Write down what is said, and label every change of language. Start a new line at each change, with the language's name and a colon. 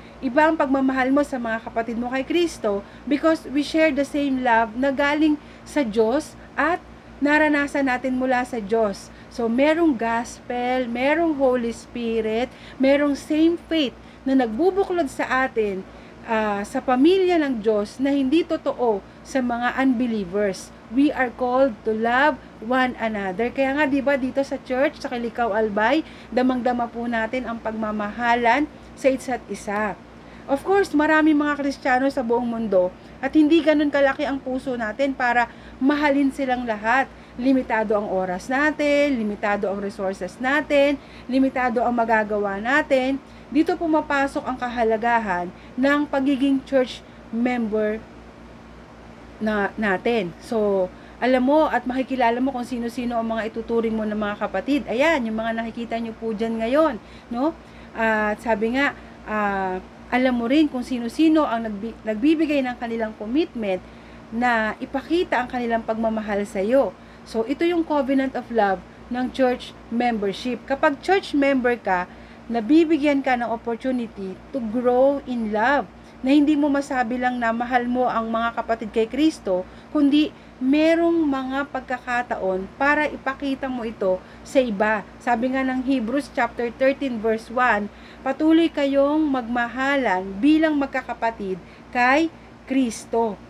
Filipino: Iba ang pagmamahal mo sa mga kapatid mo kay Kristo
English: because we share the same love
Filipino: na galing sa Diyos at naranasan natin mula sa Diyos. So, merong gospel, merong Holy Spirit, merong same faith na nagbubuklod sa atin sa pamilya ng Diyos na hindi totoo sa mga unbelievers.
English: We are called to love one another.
Filipino: Kaya nga, di ba, dito sa church, sa Kilikaw Albay, damang-dama po natin ang pagmamahalan sa isa't isa. Of course, maraming mga Kristiyano sa buong mundo at hindi ganun kalaki ang puso natin para mahalin silang lahat. Limitado ang oras natin, limitado ang resources natin, limitado ang magagawa natin. Dito pumapasok ang kahalagahan ng pagiging church member natin. So, alam mo at makikilala mo kung sino-sino ang mga ituturing mo ng mga kapatid. Ayan, yung mga nakikita nyo po dyan ngayon. No? At sabi nga, alam mo rin kung sino-sino ang nagbibigay ng kanilang commitment na ipakita ang kanilang pagmamahal sa iyo. So, ito yung covenant of love ng church membership. Kapag church member ka, nabibigyan ka ng
English: opportunity to grow in love.
Filipino: Na hindi mo masabi lang na mahal mo ang mga kapatid kay Kristo, kundi merong mga pagkakataon para ipakita mo ito sa iba. Sabi nga ng Hebrews chapter 13 verse 1, patuloy kayong magmahalan bilang magkakapatid kay Kristo.